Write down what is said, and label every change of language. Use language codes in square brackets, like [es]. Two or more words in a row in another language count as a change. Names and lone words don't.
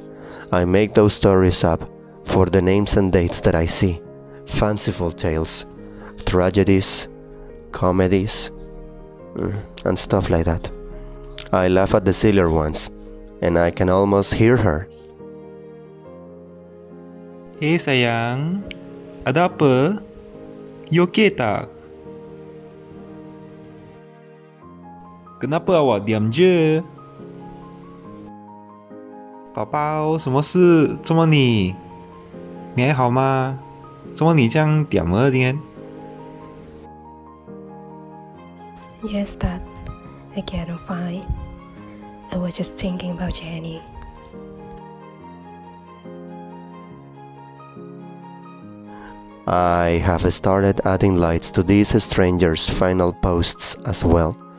[en] I make those stories up for the names and dates that I see, fanciful tales, tragedies, comedies, and stuff like that. I laugh at the sillier ones, and I can almost hear her. [ms] Hey sayang, ada apa? [en] You okay [ms] tak? Kenapa awak diam je? [zh] 宝宝，什么事？这么你还好吗？怎么你这样点了今天？ [en] Yes, Dad. Again, I'm fine. I was just thinking about Jenny. I have started adding lights to these strangers' final posts as well.